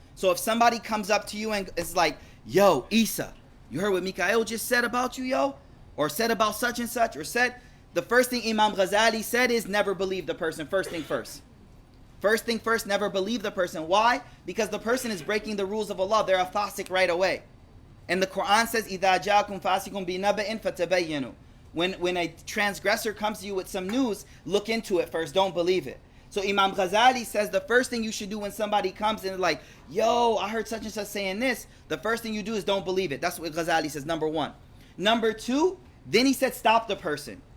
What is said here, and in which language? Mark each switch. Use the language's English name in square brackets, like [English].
[English] So if somebody comes up to you and is like, yo, Isa, you heard what Mikaeel just said about you, yo? Or said about such and such, or said, the first thing Imam Ghazali said is never believe the person. First thing first. First thing first, never believe the person. Why? Because the person is breaking the rules of Allah. They're a fasiq right away. And the Quran says, [Arabic] إِذَا جَاكُمْ فَاسِقٌ بِنَبَإٍ فَتَبَيَّنُوا. [English] When a transgressor comes to you with some news, look into it first. Don't believe it. So Imam Ghazali says the first thing you should do when somebody comes and is like, yo, I heard such and such saying this. The first thing you do is don't believe it. That's what Ghazali says, number 1. Number 2, then he said stop the person.